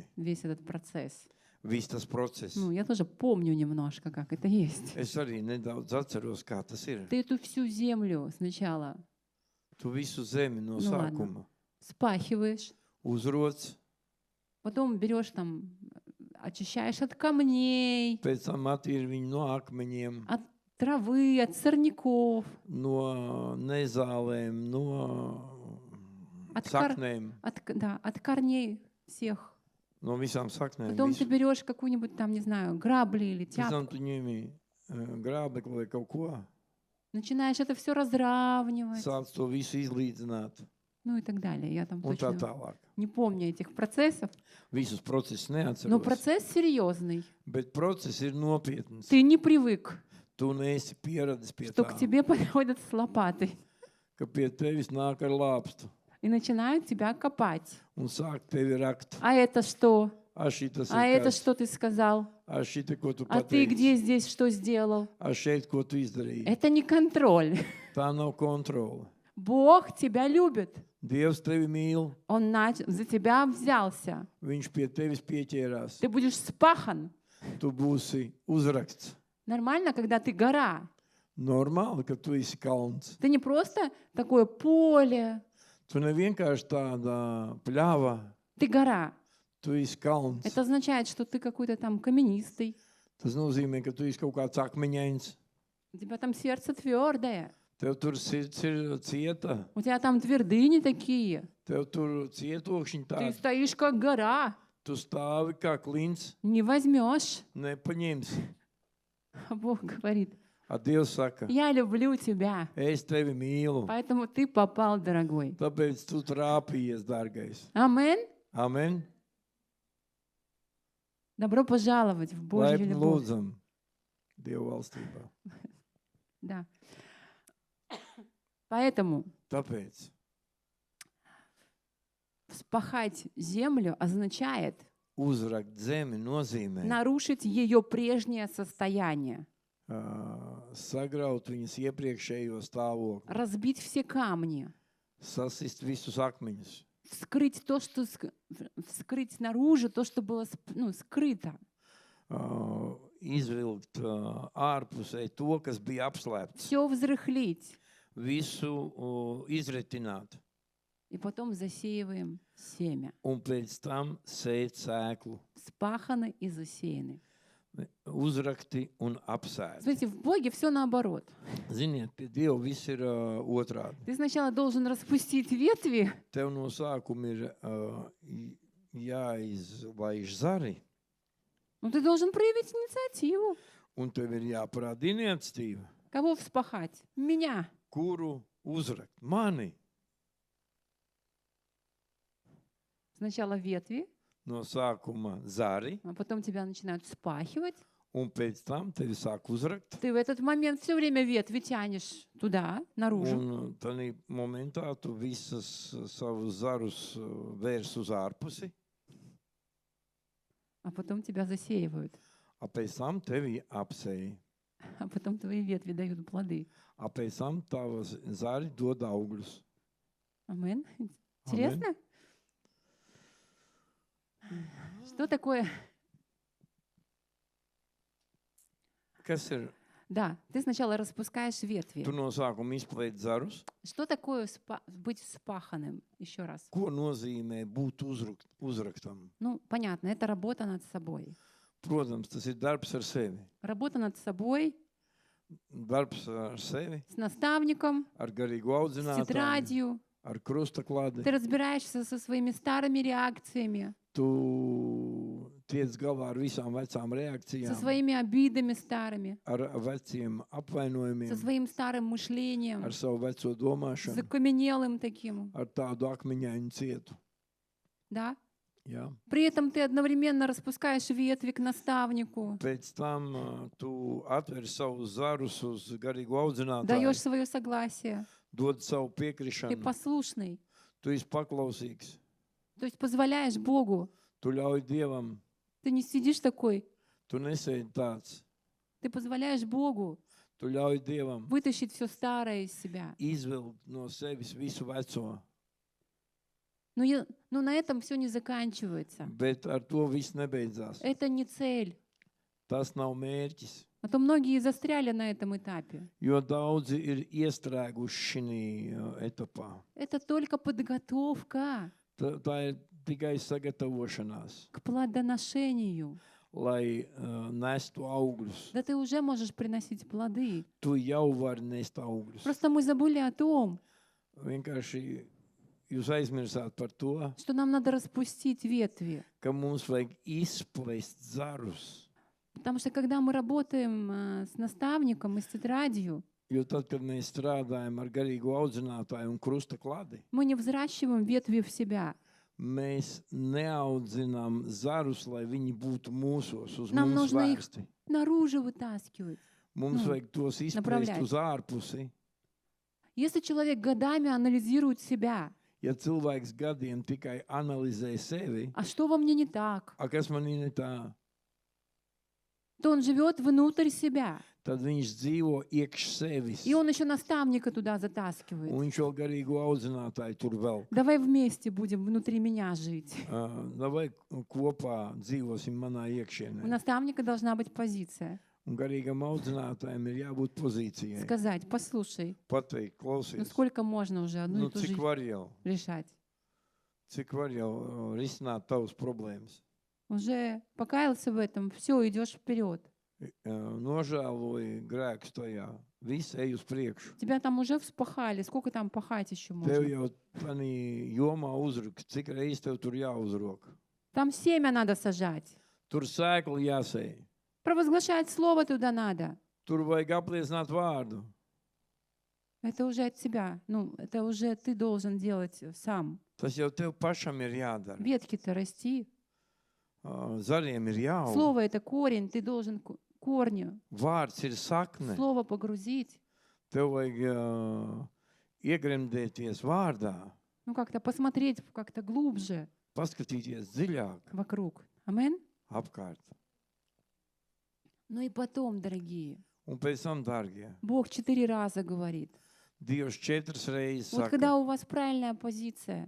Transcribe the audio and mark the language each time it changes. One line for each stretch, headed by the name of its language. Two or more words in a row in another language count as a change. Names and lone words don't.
Russian: Весь этот процесс.
Latvian: Viss tas process.
Russian: Ну, я тоже помню немножко, как это есть.
Latvian: Es arī nedaudz atceros, kā tas ir.
Russian: Ты эту всю землю сначала
Latvian: Tu visu zemi no Nu,
Russian: ладно.
Latvian: sākuma
Russian: спахиваешь,
Latvian: uzroc,
Russian: потом берешь там, очищаешь от камней,
Latvian: pēc tam attīri viņu no akmeņiem,
Russian: от травы, от сорняков,
Latvian: no nezālēm, no saknēm,
Russian: от корней всех.
Latvian: no visām saknēm.
Russian: Потом ты
Latvian: Visu.
Russian: берешь какую-нибудь там, не знаю, грабли или
Latvian: Pēc tam
Russian: тяпку,
Latvian: tu ņemi grābekli vai kaut ko,
Russian: начинаешь это все разравнивать,
Latvian: sāc to visu izlīdzināt
Russian: ну и так далее. Я там
Latvian: un tā
Russian: точно
Latvian: tālāk.
Russian: не помню этих процессов,
Latvian: Visus procesus
Russian: но
Latvian: neatceros,
Russian: процесс серьезный.
Latvian: bet process ir nopietns.
Russian: Ты не привык,
Latvian: Tu neesi pieradis pie
Russian: что
Latvian: tā,
Russian: к тебе подходят с лопатой
Latvian: ka pie tevis nāk ar lāpstu
Russian: и начинают тебя копать.
Latvian: un sāk tevi rakt.
Russian: А это что?
Latvian: Šitas
Russian: А
Latvian: ir
Russian: это
Latvian: kas,
Russian: что ты сказал?
Latvian: šita, ko tu
Russian: А ты
Latvian: pateici,
Russian: где здесь что сделал?
Latvian: šeit, ko tu izdarīji.
Russian: Это не контроль.
Latvian: Tā nav kontrole.
Russian: Бог тебя любит.
Latvian: Dievs tevi mīl,
Russian: Он за тебя взялся.
Latvian: viņš pie tevis pieķērās.
Russian: Ты будешь спахан.
Latvian: Tu būsi uzraksts.
Russian: Нормально, когда ты гора.
Latvian: Normāli, ka tu esi kalns.
Russian: Ты не просто такое поле,
Latvian: Tu nevienkārši tāda pļāva,
Russian: ты гора.
Latvian: tu esi kalns.
Russian: Это означает, что ты какой-то там каменистый.
Latvian: Tas nozīmē, ka tu esi kaut kāds akmeņains.
Russian: У тебя там сердце твердое.
Latvian: Tev tur sirds ir cieta,
Russian: У тебя там твердыни такие.
Latvian: tev tur cietokšņi
Russian: Ты
Latvian: tādi.
Russian: стоишь как гора.
Latvian: Tu stāvi kā klints,
Russian: Не возьмешь.
Latvian: nepaņemsi.
Russian: А Бог говорит,
Latvian: A Dievs saka,
Russian: я люблю тебя.
Latvian: es tevi mīlu,
Russian: Поэтому ты попал, дорогой.
Latvian: tāpēc tu trāpījies, dārgais.
Russian: Амен.
Latvian: Amen.
Russian: Добро пожаловать в Божью
Latvian: Laipni
Russian: любовь.
Latvian: lūdzam Dievu valstībā.
Russian: Да. Поэтому
Latvian: Tāpēc
Russian: вспахать землю означает
Latvian: uzrakt zemi nozīmē
Russian: нарушить ее прежнее состояние,
Latvian: sagraut viņas iepriekšējo stāvokli,
Russian: разбить все камни,
Latvian: sasist visus akmeņus,
Russian: вскрыть то, что вскрыть наружу то, что было скрыто,
Latvian: izvilkt ārpusē to, kas bija apslēpts,
Russian: все взрыхлить,
Latvian: visu izretināt
Russian: и потом засеиваем семя.
Latvian: un pēc tam sēt sēklu,
Russian: Спаханы и засеяны.
Latvian: uzrakti un apsēti.
Russian: Смотрите, в Боге все наоборот.
Latvian: Ziniet, pie Dieva viss ir otrādi.
Russian: Ты сначала должен распустить ветви,
Latvian: Tev no sākuma ir jāizlaiž zari,
Russian: но ты должен проявить инициативу.
Latvian: un tev ir jāparāda iniciatīva,
Russian: Кого вспахать? Меня.
Latvian: kuru uzrakt. Mani
Russian: Сначала ветви,
Latvian: no sākuma zari,
Russian: а потом тебя начинают спахивать.
Latvian: un pēc tam tevi sāk uzrakt.
Russian: Ты в этот момент все время ветви тянешь туда, наружу.
Latvian: Un tādā momentā tu visas savus zarus vērs uz ārpusi,
Russian: А потом тебя засеивают.
Latvian: a pēc tam tevi apsēja,
Russian: А потом твои ветви дают плоды.
Latvian: a pēc tam tavas zari dod augļus.
Russian: Амен. Интересно? Что такое?
Latvian: Kas ir?
Russian: Да, ты сначала распускаешь ветви.
Latvian: Tu no sākuma izplēti zarus.
Russian: Что такое быть спаханным? Еще раз.
Latvian: Ko nozīmē būt uzraktam?
Russian: Ну, понятно, это работа над собой.
Latvian: Protams, tas ir darbs ar sevi.
Russian: Работа над собой,
Latvian: Darbs ar sevi,
Russian: с наставником,
Latvian: ar garīgu
Russian: с
Latvian: audzinātāju,
Russian: тетрадью.
Latvian: ar krustaklādi.
Russian: Ты разбираешься со своими старыми реакциями,
Latvian: Tu tiec galā ar visām vecām
Russian: со
Latvian: reakcijām,
Russian: своими обидами старыми,
Latvian: ar veciem
Russian: со
Latvian: apvainojumiem,
Russian: своим старым мышлением,
Latvian: ar savu veco domāšanu,
Russian: закаменелым таким,
Latvian: ar tādu akmeņainu cietu.
Russian: да?
Latvian: Ja?
Russian: При этом ты одновременно распускаешь ветви к наставнику,
Latvian: Pēc tam tu atveri savus zarus uz garīgu audzinātāju,
Russian: даешь свое согласие,
Latvian: dod savu
Russian: ты
Latvian: piekrišanu,
Russian: послушный,
Latvian: tu esi paklausīgs,
Russian: то есть позволяешь Богу.
Latvian: tu ļauj Dievam,
Russian: Ты не сидишь такой,
Latvian: tu nesēdi tāds,
Russian: ты позволяешь Богу
Latvian: tu ļauj Dievam
Russian: вытащить все старое из себя.
Latvian: izvilkt no sevis visu veco,
Russian: Но на этом все не заканчивается.
Latvian: bet ar to viss nebeidzās.
Russian: Это не цель.
Latvian: Tas nav mērķis,
Russian: А то многие застряли на этом этапе.
Latvian: jo daudzi ir iestrēguši šī etapā.
Russian: Это только подготовка
Latvian: Tā ir tikai sagatavošanās,
Russian: к плодоношению.
Latvian: lai nestu augļus.
Russian: Да ты уже можешь приносить плоды.
Latvian: Tu jau vari nest augļus.
Russian: Просто мы забыли о том,
Latvian: Vienkārši jūs aizmirsāt par to,
Russian: что нам надо распустить ветви.
Latvian: ka mums vajag izplest zarus.
Russian: Потому что когда мы работаем с наставником и с тетрадью,
Latvian: Jo tad, kad mēs strādājam ar garīgu audzinātāju un krusta kladi,
Russian: мы не взращиваем ветви в себя.
Latvian: mēs neaudzinām zarus, lai viņi būtu mūsos, uz
Russian: Нам
Latvian: mums
Russian: нужно их
Latvian: vērsti.
Russian: наружу вытаскивать.
Latvian: Mums nu, vajag tos izplest
Russian: направлять.
Latvian: uz ārpusi.
Russian: Если человек годами анализирует себя,
Latvian: Ja cilvēks gadiem tikai analizē sevi,
Russian: а что во мне не так,
Latvian: kas man ir ne tā,
Russian: то он живет внутрь себя.
Latvian: tad viņš dzīvo iekš sevis.
Russian: И он еще наставника туда затаскивает.
Latvian: Un viņš vēl garīgu audzinātāju tur vēl.
Russian: Давай вместе будем внутри меня жить.
Latvian: Vai kopā dzīvosim manā
Russian: У
Latvian: iekšienē.
Russian: наставника должна быть позиция.
Latvian: Un garīgam audzinātājam ir jābūt pozīcijai.
Russian: Сказать, послушай,
Latvian: Pateikt,
Russian: ну
Latvian: klausies,
Russian: сколько можно уже одну и ту
Latvian: cik
Russian: жизнь
Latvian: var jau,
Russian: решать?
Latvian: risināt tavas problēmas.
Russian: Уже покаялся в этом, все, идешь вперед.
Latvian: Nožēloji grēkus tajā. Viss ej uz priekšu.
Russian: Тебя там уже вспахали, сколько там пахать еще
Latvian: Tev
Russian: можно?
Latvian: jau tādā jomā uzruk, cik reizes tev tur jāuzrok.
Russian: Там семя надо сажать.
Latvian: Tur sēklu jāsēj.
Russian: Провозглашать слово туда надо.
Latvian: Tur vajag apliecināt vārdu.
Russian: Это уже от тебя. Ну, это уже ты должен делать сам.
Latvian: Tas jau tev pašam ir jādara.
Russian: Ветки-то расти.
Latvian: Zariem ir jāaug.
Russian: Слово — это корень, ты должен корни.
Latvian: Vārds ir sakne.
Russian: Слово погрузить.
Latvian: Tev vajag iegremdēties vārdā,
Russian: Ну, как-то посмотреть как-то глубже
Latvian: paskatīties dziļāk
Russian: вокруг. Амен?
Latvian: apkārt.
Russian: Ну и потом, дорогие,
Latvian: Un pēc tam, dārgie,
Russian: Бог 4 раза говорит.
Latvian: Dievs 4 reizes
Russian: Вот
Latvian: saka,
Russian: когда у вас правильная позиция,